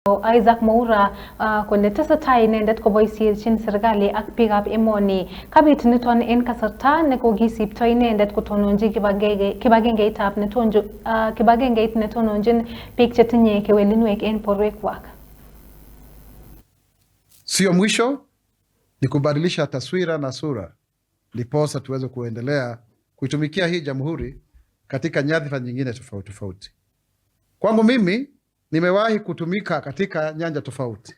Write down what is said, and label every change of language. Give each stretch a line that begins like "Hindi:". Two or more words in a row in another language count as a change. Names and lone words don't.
Kalenjin: Isaac Mwaura kole tesetai inendet koboisiechin serikali ak biikab emoni. Kabit niton en kasarta nekokisipto inendet kotononji kibagengeit netononjin biik chetinye kewelinwek en borwekwak.
Swahili: Sio mwisho, ni kubadilisha taswira na sura, ndiposa tuweze kuendelea kuitumikia hii jamhuri katika nyadhifa nyingine tofauti tofauti. Kwangu mimi nimewahi kutumika katika nyanja tofauti.